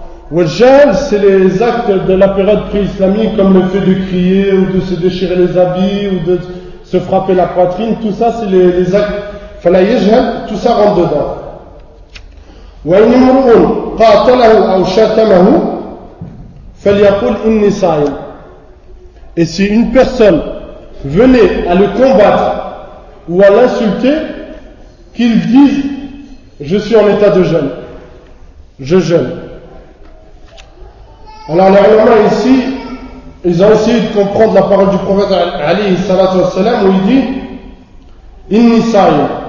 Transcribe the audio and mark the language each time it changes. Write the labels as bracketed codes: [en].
[fr] Ou al-jahl, c'est les actes de la période pré-islamique, comme le fait de crier, ou de se déchirer les habits, ou de se frapper la poitrine. Tout ça, c'est les actes. [ar] فلا يجهل, [fr] tout ça rentre dedans. [ar] وإن امرؤ قاتله أو شتمه فليقل إني صائم. [fr] Et si une personne venait à le combattre ou à l'insulter, qu'il dise je suis en état de jeûne, je jeûne. Alors les ulama ici, ils ont essayé de comprendre la parole du prophète alayhi salatu wassalam, où il dit [ar] inni sa'im.